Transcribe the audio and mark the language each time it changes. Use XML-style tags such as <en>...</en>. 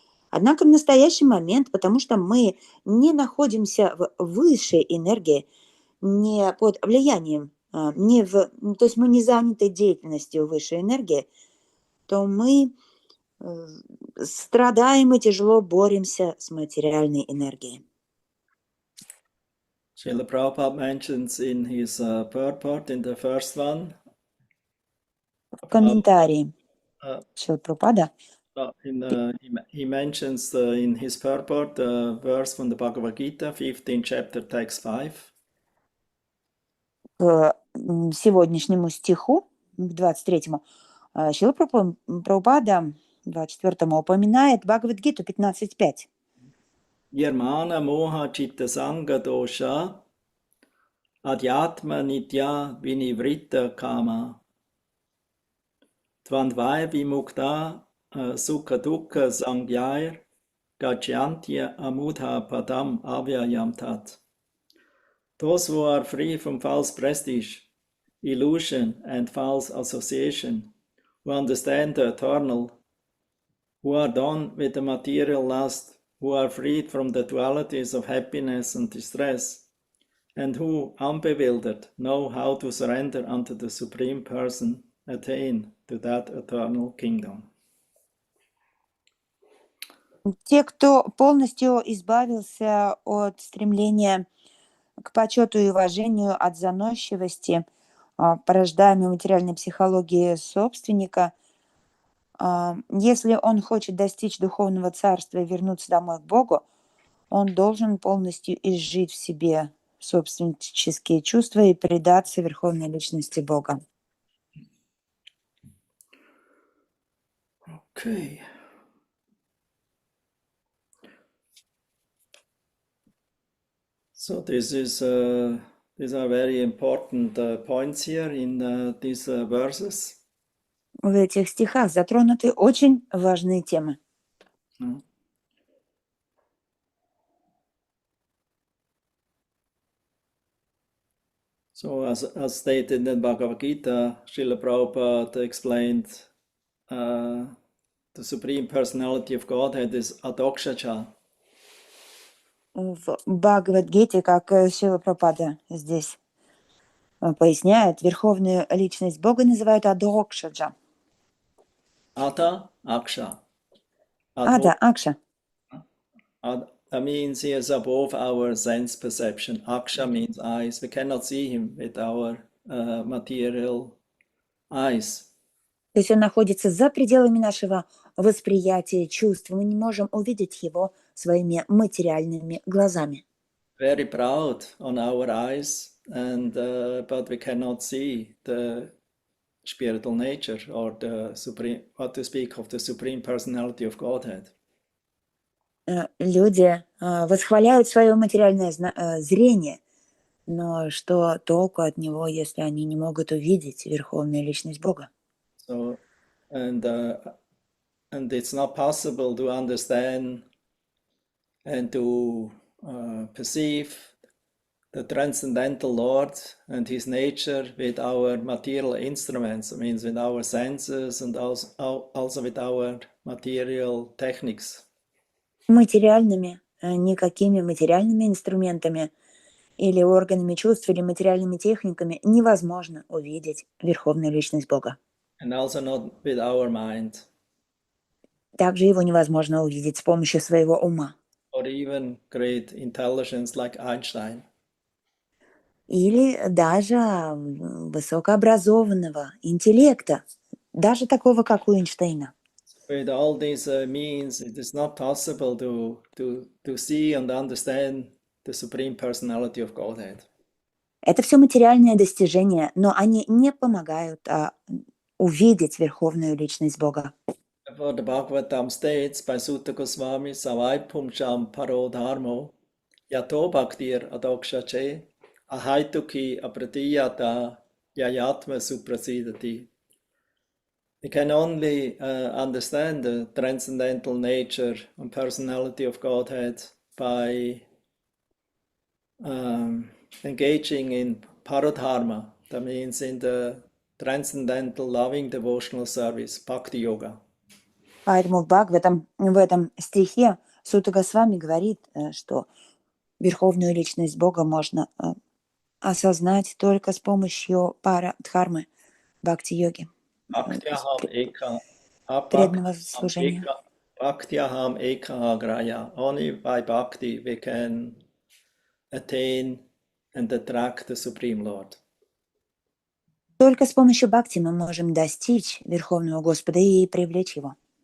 <ru>Однако в настоящий момент, потому что мы не находимся в высшей энергии, не под влиянием, то есть мы не заняты деятельностью высшей энергии, то мы страдаем и тяжело боремся с материальной энергией.</ru> <en>Srila Prabhupada mentions in his purport, in the first one,</en> <ru>В комментарии uh, Шрила Прабхупада</ru> <en>he mentions in his purport the verse from the Bhagavad Gita, 15 chapter, text 5.</en> <ru>к сегодняшнему стиху, к 23-му, Шрила Прабхупада, 24-му, упоминает Бхагавад-гиту 15.5.</ru> <sa>Yirmana moha chitta sanga dosha adhyatma nitya vinivritta kama tvandvaya vimukta sukha dukkha sangyair gachyantya amudha padam avyayam tat.</sa> <en>Those who are free from false prestige, illusion, and false association, who understand the eternal, who are done with the material lust, who are freed from the dualities of happiness and distress, and who, unbewildered, know how to surrender unto the Supreme Person, attain to that eternal kingdom.</en> <ru>Те, кто полностью избавился от стремления к почету и уважению, от заносчивости, порождаемой материальной психологии собственника, если он хочет достичь духовного царства и вернуться домой к Богу, он должен полностью изжить в себе собственнические чувства и предаться Верховной Личности Бога.</ru> <en>Okay. So these are very important points here in these verses.</en> <ru>В этих стихах затронуты очень важные темы.</ru> <en>So as stated in the Bhagavad Gita, Srila Prabhupada explained the Supreme Personality of Godhead is Adokshacha.</en> <ru>В Бхагавад-гите, как Шрила Прабхупада здесь поясняет, Верховную Личность Бога называют Адокшаджа.</ru> <sa>Ata Aksha.</sa> <ru>Ада, Акша.</ru> <en>That means he is above our sense perception. Aksha means eyes. We cannot see him with our material eyes.</en> <ru>То есть он находится за пределами нашего восприятия, чувств. Мы не можем увидеть его своими материальными глазами.</ru> <en>Very proud on our eyes, but we cannot see the spiritual nature or the supreme, what to speak of the Supreme Personality of Godhead.</en> <ru>Люди восхваляют свое материальное зрение, но что толку от него, если они не могут увидеть Верховную Личность Бога?</ru> <en>So, and it's not possible to understand and to perceive the transcendental Lord and His nature with our material instruments. It means with our senses and also with our material techniques.</en> <ru>Никакими материальными инструментами или органами чувств, или материальными техниками невозможно увидеть Верховную Личность Бога.</ru> <en>And also not with our mind.</en> <ru>Также его невозможно увидеть с помощью своего ума.</ru> <en>Or even great intelligence like Einstein.</en> <ru>Или даже высокообразованного интеллекта, даже такого, как у Эйнштейна.</ru> <en>With all these means, it is not possible to see and understand the Supreme Personality of Godhead.</en> <ru>Это все материальные достижения, но они не помогают увидеть Верховную Личность Бога.</ru> <en>For the Bhagavatam states by Sutta Goswami,</en> <sa>Savai Pumcham Parodharmo, Yato Bhaktir Adokshache, Ahaituki Apratiyata, Yayatma Suprasidati.</sa> <en>We can only understand the transcendental nature and personality of Godhead by engaging in parodharma, that means in the transcendental loving devotional service, bhakti yoga.</en> <ru>Поэтому в этом стихе Сутта Госвами говорит, что Верховную Личность Бога можно осознать только с помощью пара-дхармы, бхакти-йоги,</ru> <sa>Bhaktyaham eka,</sa> <ru>преданного служения.</ru> <sa>Bhaktyaham eka graya.</sa> <en>Only by bhakti we can attain and attract the Supreme Lord.</en> <ru>Только с помощью бхакти мы можем достичь Верховного Господа и привлечь Его.</ru>